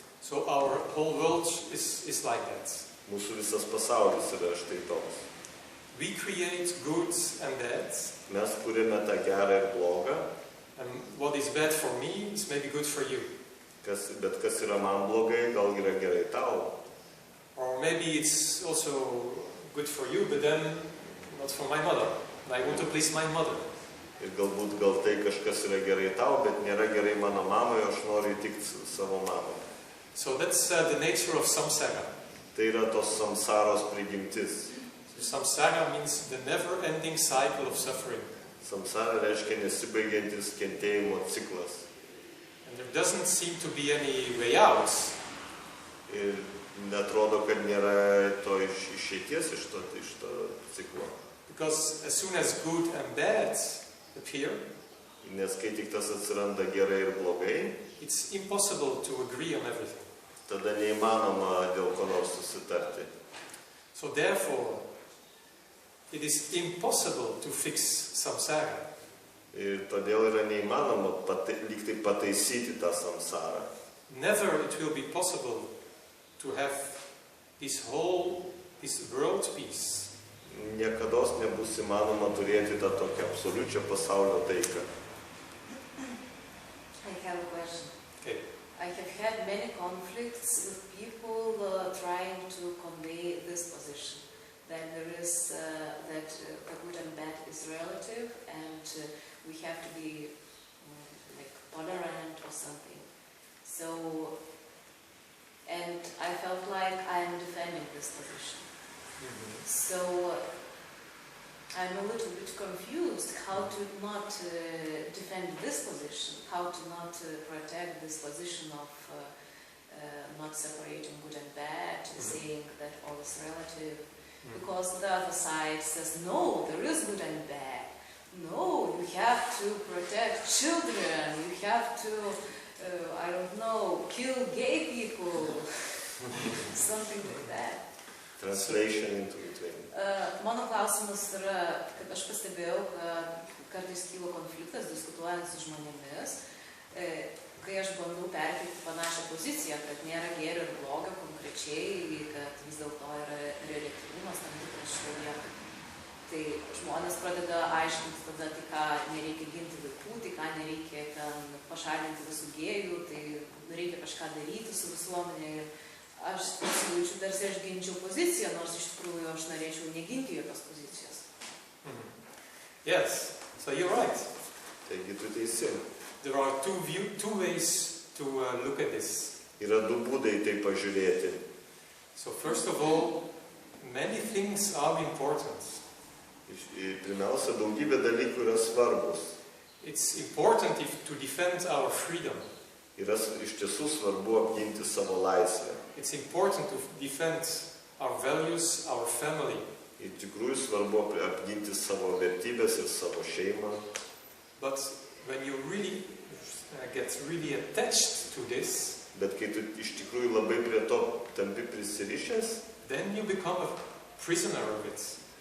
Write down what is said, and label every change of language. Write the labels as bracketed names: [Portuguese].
[English] So our whole world is like that. [Lithuanian] Mūsų visas pasaulis yra štai toks. [English] We create good and bad. [Lithuanian] Mes kūrėme tą gerą ir blogą, [English] And what is bad for me is maybe good for you. [Lithuanian] bet kas yra man blogai, gal yra gerai tau. [English] Or maybe it's also good for you, but then not for my mother. I want to please my mother. [Lithuanian] Ir galbūt gal tai kažkas yra gerai tau, bet nėra gerai mano mamai, aš noriu įtikti savo mamai. [English] So that's the nature of samsara. [Lithuanian] Tai yra tos samsaros prigimtis. [English] So samsara means the never-ending cycle of suffering. [Lithuanian] Samsara reiškia nesibaigiantis kentėjimo ciklas. [English] And there doesn't seem to be any way out. [Lithuanian] Ir netrodo, kad nėra to išeities iš to ciklo. [English] Because as soon as good and bad appear, [Lithuanian] Nes kai tik tas atsiranda gerai ir blogai, [English] it's impossible to agree on everything. [Lithuanian] tada neįmanoma dėl ko nors susitarti. [English] So therefore, it is impossible to fix samsara. [Lithuanian] Ir todėl yra neįmanoma lyg tai pataisyti tą samsarą. [English] Never it will be possible to have this world peace. [Lithuanian] Niekados nebus įmanoma turėti tą tokią absoliučią pasaulio taiką. [English] I have a question. Okay. I have had many conflicts with people trying to convey this position. That there is, that the good and bad is relative and we have to be like tolerant or something. So, and I felt like I'm defending this position. So, I'm a little bit confused how to not defend this position, how to not protect this position of not separating good and bad, saying that all is relative. Because the other side says, no, there is good and bad. No, you have to protect children, you have to, I don't know, kill gay people, something like that. Translation into between. [Lithuanian] Mano klausimas yra, kad aš pastebėjau, kad kartais kyla konfliktas diskutuojant su žmonėmis, kai aš bandau perkelti panašią poziciją, kad nėra gėrio ir blogio konkrečiai, kad vis dėlto yra reliatyvumas tam tikras šioje vietoje. Tai žmonės pradeda aiškinti tada, tai ką nereikia ginti vaikų, tai ką nereikia ten pašalinti visų gėjų, tai reikia kažką daryti su visuomenė. Aš jaučiu, tarsi aš ginčiau poziciją, nors iš tikrųjų aš norėčiau neginti jokios pozicijos. [English] Yes, so you're right. [Lithuanian] Taigi tu teisi. [English] There are two ways to look at this. [Lithuanian] Yra du būdai tai pažiūrėti. [English] So first of all, many things are important. [Lithuanian] Pirmiausia, daugybė dalykų yra svarbus. [English] It's important to defend our freedom. [Lithuanian] Yra iš tiesų svarbu apginti savo laisvę. [English] It's important to defend our values, our family. [Lithuanian] Iš tikrųjų svarbu apginti savo vertybės ir savo šeimą. [English] But when you really get really attached to this, [Lithuanian] Bet kai tu iš tikrųjų labai prie to tampi prisirišęs, [English] then you become a prisoner of it.